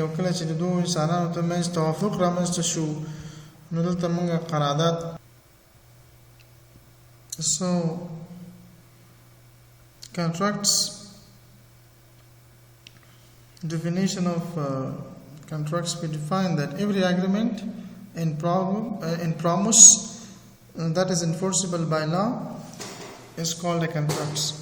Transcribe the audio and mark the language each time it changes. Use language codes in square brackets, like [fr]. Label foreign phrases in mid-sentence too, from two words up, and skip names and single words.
[ps] او کله چې د دوه انسانانو ترمنځ توافق رامنځته شو، نو دلته موږ قرارداد. [en] So contracts definition of contracts, we define that every agreement in promise that is enforceable by law is called a contract.